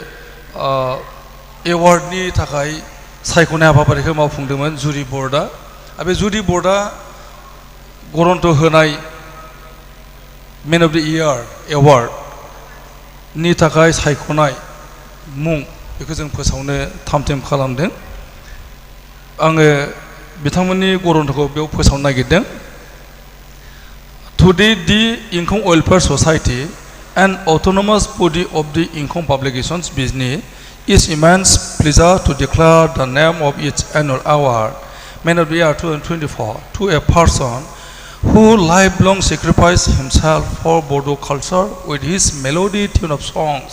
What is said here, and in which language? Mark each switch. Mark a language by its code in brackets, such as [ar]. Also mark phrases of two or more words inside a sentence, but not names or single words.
[brx] एवार्डनि थाखाय सायख'नाय हाबाफारिखौ मावफुंदोंमोन जुरि बर्डआ आरो बे जुरि बर्डआ गरन्थ होनाय [en] Man of the Year award [brx] नि थाखाय सायख'नाय मुं बेखौ जों फोसावनो थाम-थिम खालामदों आङो बिथांमोननि गरन्थखौ बेयाव फोसावनो नागिरदों [en] Today the Income Welfare Society an autonomous body of the income publications business is immense pleasure to declare the name of its annual award Man of the Year 2024 to a person who lifelong sacrificed himself for Bodo culture with his melody tune of songs.